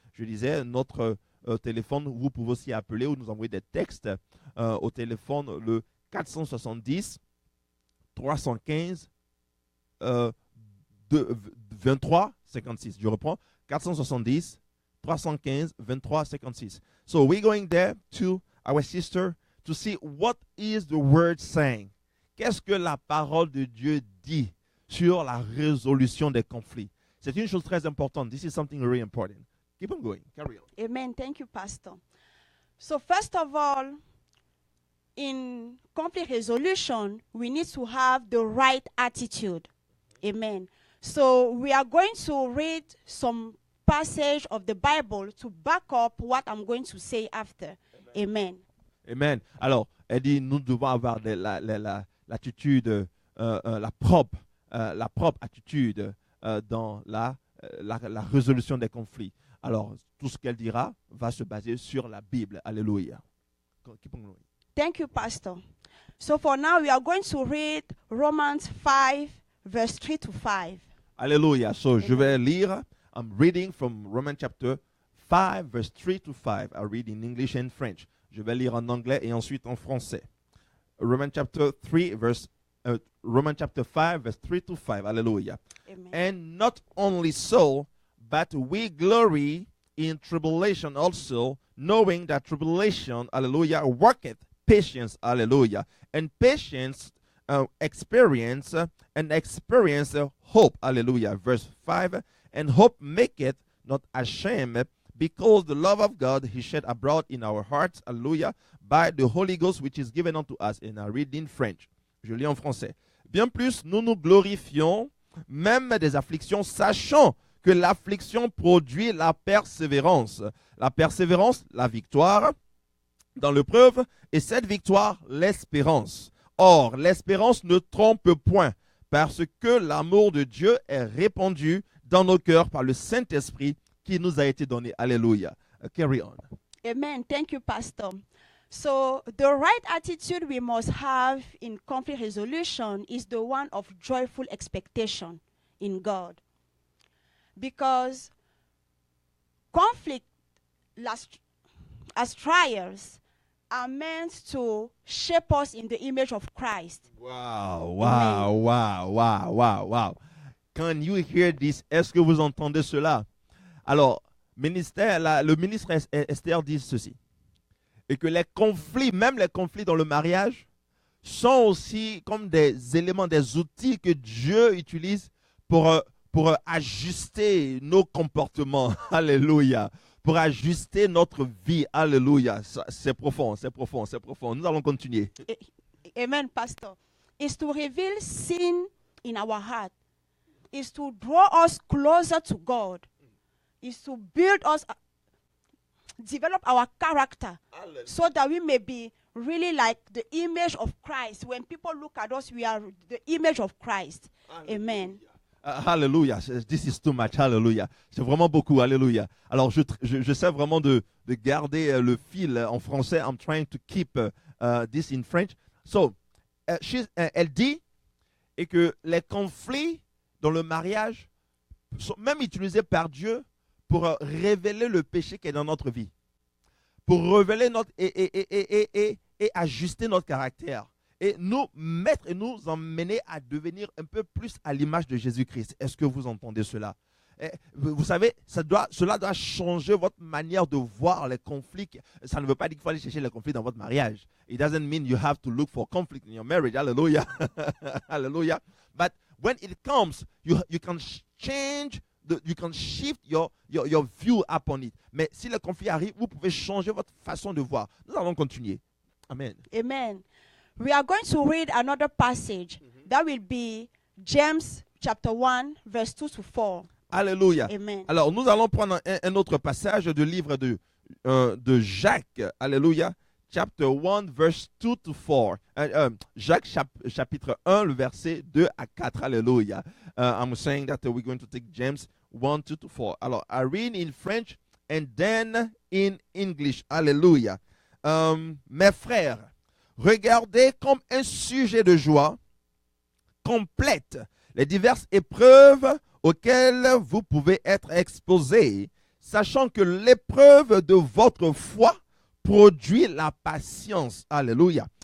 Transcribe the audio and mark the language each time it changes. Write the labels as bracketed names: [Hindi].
[French] Je disais, notre téléphone, vous pouvez aussi appeler ou nous envoyer des textes au téléphone, le 470 315 23 56. Je reprends, 470 315 23 56. [English] So we're going there to our sister to see what is the word saying. [French] Qu'est-ce que la parole de Dieu dit sur la résolution des conflits? C'est une chose très importante. [English] This is something very important. Keep on going. Carry on. Amen. Thank you, Pastor. So first of all, in conflict resolution, we need to have the right attitude. Amen. So we are going to read some passage of the Bible to back up what I'm going to say after. Amen. Amen. [French] Alors, elle dit, nous devons avoir l'attitude, la propre attitude dans la résolution des conflits. Alors, tout ce qu'elle dira va se baser sur la Bible. [English] Alléluia. Keep on going. Thank you, Pastor. So for now, we are going to read Romans 5, verse 3 to 5. [French] Alléluia. So, je vais lire. [English] I'm reading from Romans chapter 5, verse 3 to 5. I read in English and French. [French] Je vais lire en anglais et ensuite en français. [English] Romans chapter 5, verse 3 to 5. Hallelujah. Amen. And not only so, but we glory in tribulation also, knowing that tribulation, hallelujah, worketh patience, hallelujah. And patience experience, and experience hope, hallelujah. Verse 5, and hope maketh not ashamed, because the love of God is shed abroad in our hearts, hallelujah, by the Holy Ghost which is given unto us. And I read in French. [French] Je lis en français. Bien plus, nous nous glorifions, même des afflictions, sachant que l'affliction produit la persévérance. La persévérance, la victoire dans l'épreuve, et cette victoire, l'espérance. Or, l'espérance ne trompe point, parce que l'amour de Dieu est répandu dans nos cœurs par le Saint-Esprit qui nous a été donné. [English] Alléluia. Carry on. Amen. Thank you, Pastor. So the right attitude we must have in conflict resolution is the one of joyful expectation in God. Because conflict as trials are meant to shape us in the image of Christ. Wow. Can you hear this? [French] Est-ce que vous entendez cela? Alors, le ministre Esther dit ceci. Et que les conflits, même les conflits dans le mariage, sont aussi comme des éléments, des outils que Dieu utilise pour ajuster nos comportements. Alléluia. Pour ajuster notre vie. Alléluia. C'est profond. Nous allons continuer. [English] Amen, Pastor. Is to reveal sin in our heart. Is to draw us closer to God. Is to build us, develop our character. Hallelujah. So that we may be really like the image of Christ. When people look at us, we are the image of Christ. Hallelujah. Amen. Hallelujah. This is too much. Hallelujah. [French] C'est vraiment beaucoup. Hallelujah. Alors, j'essaie vraiment de garder le fil en français. [English] I'm trying to keep this in French. [French] So, elle dit et que les conflits dans le mariage sont même utilisés par Dieu pour révéler le péché qui est dans notre vie. Pour révéler notre et ajuster notre caractère. Et nous mettre et nous emmener à devenir un peu plus à l'image de Jésus-Christ. Est-ce que vous entendez cela? Vous savez, cela doit changer votre manière de voir les conflits. Ça ne veut pas dire qu'il faut aller chercher les conflits dans votre mariage. [English] It doesn't mean you have to look for conflict in your marriage. Hallelujah. Hallelujah. But when it comes, you can change, you can shift your view upon it. [French] Mais si le conflit arrive, vous pouvez changer votre façon de voir. Nous allons continuer. Amen. Amen. [English] We are going to read another passage. That will be James chapter 1, verse 2 to 4. Alléluia. Amen. [French] Alors, nous allons prendre un autre passage du livre de Jacques. Alléluia. [English] Chapter 1, verse 2 to 4. [French] Jacques chapitre 1, le verset 2 à 4. Alléluia. [English] I'm saying that we're going to take James 1, 2 to 4. Alors, I read in French and then in English. Alléluia. [French] Mes frères, regardez comme un sujet de joie complète les diverses épreuves auxquelles vous pouvez être exposés, sachant que l'épreuve de votre foi produit la patience. Alléluia.